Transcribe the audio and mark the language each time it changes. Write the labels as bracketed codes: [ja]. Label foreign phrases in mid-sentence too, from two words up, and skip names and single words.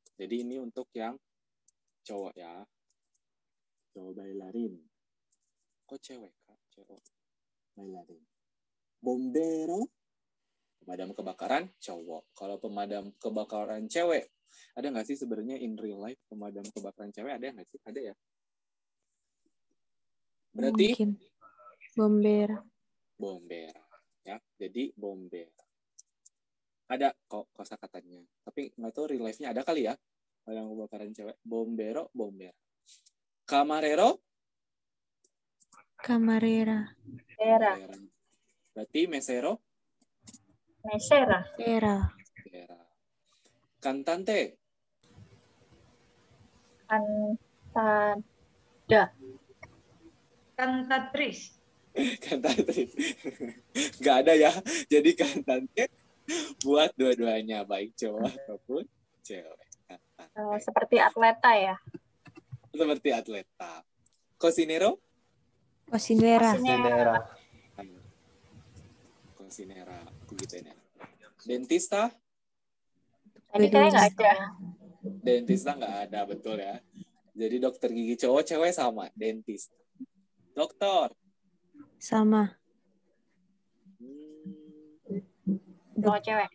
[id] Jadi ini untuk yang cowok ya. Cowok bailarin. Kok cewek, Kak? Cowok bailarin. Bombero, pemadam kebakaran cowok. Kalau pemadam kebakaran cewek, ada nggak sih sebenarnya [en] in real life [id] pemadam kebakaran cewek? Ada nggak sih? Ada ya? Berarti Mungkin. Bombera. Ya. Jadi bombera. Ada kok kosakatanya. Tapi nggak tahu [en] real life- [id] nya ada kali ya. Pemadam kebakaran cewek. [es] Bombera. Camarero. Camarera. [id] Berarti mesero. [es] Mesera. Cantante. Cantatriz. Cantante. [id] Nggak ada ya. Jadi cantante buat dua-duanya. Baik cowok ataupun cewek. Seperti atleta ya. Seperti atleta. Cocinero. [es] Cocinera. Cocinera. [id] Begitu ya. [es] Dentista. [id] Tadi kayaknya nggak ada. Dentista nggak ada, betul ya. Jadi dokter gigi cowok, cewek sama. [es] Dentista. Dokter. [id] Sama. Cowok cewek.